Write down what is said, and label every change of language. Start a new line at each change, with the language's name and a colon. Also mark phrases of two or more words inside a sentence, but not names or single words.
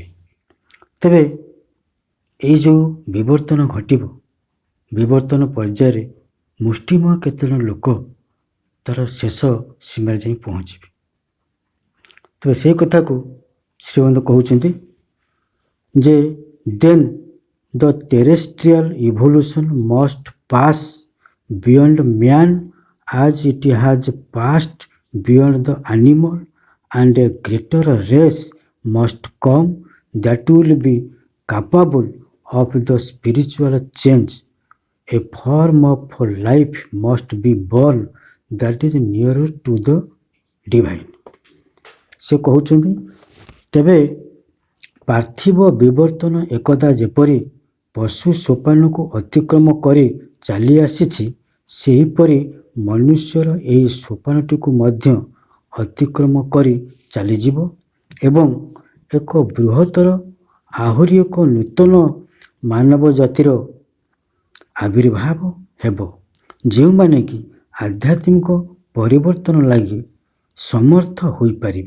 Odia: ତେବେ ଏଇ ଯେଉଁ ବିବର୍ତ୍ତନ ଘଟିବ, ବିବର୍ତ୍ତନ ପର୍ଯ୍ୟାୟରେ ମୁଷ୍ଟିମେୟ କେତେଜଣ ଲୋକ ତାର ଶେଷ ସୀମାରେ ଯାଇ ପହଞ୍ଚିବେ। ତେବେ ସେଇ କଥାକୁ ଶ୍ରୀମନ୍ତ କହୁଛନ୍ତି ଯେ
English: then the terrestrial evolution must pass beyond man as it has passed beyond the animal, and a greater race must come that will be capable of the spiritual change. A form of life must be born that is nearer to the divine.
Odia: ସେ କହୁଛନ୍ତି ତେବେ ପାର୍ଥିବ ବିବର୍ତ୍ତନ ଏକଦା ଯେପରି ପଶୁ ସୋପାନକୁ ଅତିକ୍ରମ କରି ଚାଲି ଆସିଛି, ସେହିପରି ମନୁଷ୍ୟର ଏହି ସୋପାନଟିକୁ ମଧ୍ୟ ଅତିକ୍ରମ କରି ଚାଲିଯିବ ଏବଂ ଏକ ବୃହତ୍ତର ଆହୁରି ଏକ ନୂତନ ମାନବ ଜାତିର ଆବିର୍ଭାବ ହେବ, ଯେଉଁମାନେ କି ଆଧ୍ୟାତ୍ମିକ ପରିବର୍ତ୍ତନ ଲାଗି ସମର୍ଥ ହୋଇପାରିବେ।